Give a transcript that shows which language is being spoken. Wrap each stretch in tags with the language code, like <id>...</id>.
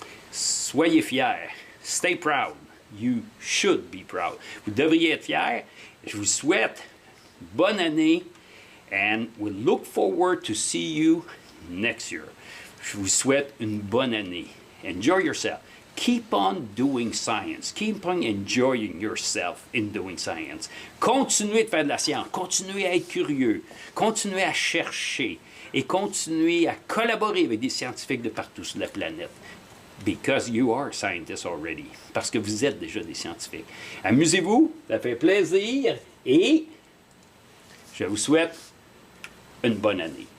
<fr>Soyez fiers.</fr> <en>Stay proud. You should be proud.</en> <fr>Vous devriez être fiers. Je vous souhaite bonne année</fr> <en>and we look forward to see you next year.</en> <fr>Je vous souhaite une bonne année.</fr> <en>Enjoy yourself. Keep on doing science. Keep on enjoying yourself in doing science.</en> <fr>Continuez de faire de la science. Continuez à être curieux. Continuez à chercher. Et continuez à collaborer avec des scientifiques de partout sur la planète.</fr> <en>Because you are scientists already.</en> <fr>Parce que vous êtes déjà des scientifiques. Amusez-vous. Ça fait plaisir. Et je vous souhaite une bonne année.</fr>